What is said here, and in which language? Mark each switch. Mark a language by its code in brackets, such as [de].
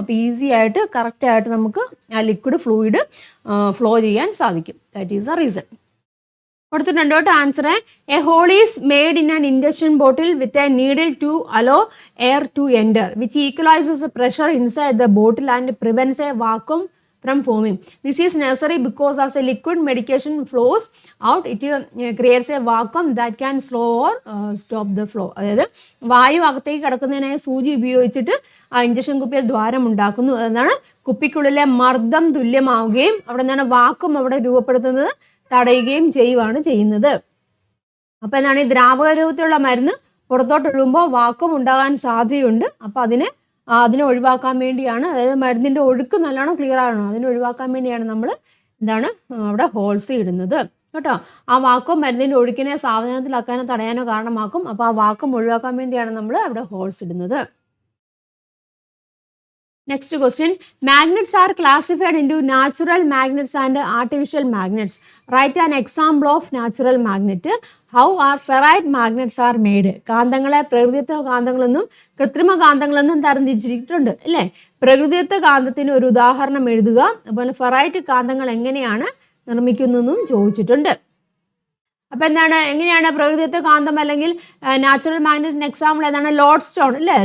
[ml] അപ്പോൾ ഈസി ആയിട്ട് കറക്റ്റായിട്ട് നമുക്ക് ആ ലിക്വിഡ് ഫ്ലൂയിഡ് ഫ്ലോ ചെയ്യാൻ സാധിക്കും. [en] That is the reason. [ml] കൊടുത്തിട്ടുണ്ട് കേട്ടോ answer. [en] A hole is made in an induction bottle with a needle to allow air to enter which equalises the pressure inside the bottle and prevents a vacuum from forming. This is necessary because as a liquid medication flows out, it creates a vacuum that can slow or stop the flow. [ml] അതായത് വായു അകത്തേക്ക് കിടക്കുന്നതിനായി സൂചി ഉപയോഗിച്ചിട്ട് ആ injection കുപ്പിയിൽ ദ്വാരം ഉണ്ടാക്കുന്നു. അതാണ് കുപ്പിക്കുള്ളിലെ മർദ്ദം തുല്യമാവുകയും അവിടെ നിന്നാണ് വാക്വം അവിടെ രൂപപ്പെടുത്തുന്നത് തടയുകയും ചെയ്യുന്നത്. അപ്പോൾ എന്താണ്, ഈ ദ്രാവക രൂപത്തിലുള്ള മരുന്ന് പുറത്തോട്ട് ഒഴുകുമ്പോൾ വാക്വം ഉണ്ടാകാൻ സാധ്യതയുണ്ട്. അപ്പോൾ അതിനെ ഒഴിവാക്കാൻ വേണ്ടിയാണ്, അതായത് മരുന്നിൻ്റെ ഒഴുക്ക് നല്ലോണം ക്ലിയർ ആകണം, അതിനെ ഒഴിവാക്കാൻ വേണ്ടിയാണ് നമ്മൾ എന്താണ് അവിടെ ഹോൾസ് ഇടുന്നത് കേട്ടോ. ആ വാക്വം മരുന്നിൻ്റെ ഒഴുക്കിനെ സാവധാനത്തിലാക്കാനോ തടയാനോ കാരണമാക്കും. അപ്പോൾ ആ വാക്വം ഒഴിവാക്കാൻ വേണ്ടിയാണ് നമ്മൾ അവിടെ ഹോൾസ് ഇടുന്നത്. [en] Next question. Magnets are classified into natural magnets and artificial magnets. Write an example of natural magnet. How are ferrite magnets are made? [ml] കാന്തങ്ങളെ പ്രകൃതിദത്ത കാന്തങ്ങളെന്നും കൃത്രിമ കാന്തങ്ങളെന്നും തരംതിരിച്ചിട്ടുണ്ട് അല്ലേ. പ്രകൃതിദത്ത കാന്തത്തിന് ഒരു ഉദാഹരണം എഴുതുക. അതുപോലെ ഫെറൈറ്റ് കാന്തങ്ങൾ എങ്ങനെയാണ് നിർമ്മിക്കുന്നതെന്നും ചോദിച്ചിട്ടുണ്ട്. അപ്പോൾ എന്താണ്, എങ്ങനെയാണ് പ്രകൃതിദത്ത കാന്തം അല്ലെങ്കിൽ നാച്ചുറൽ മാഗ്നറ്റിന് എക്സാമ്പിൾ ഏതാണ്? ലോഡ് സ്റ്റോൺ അല്ലേ.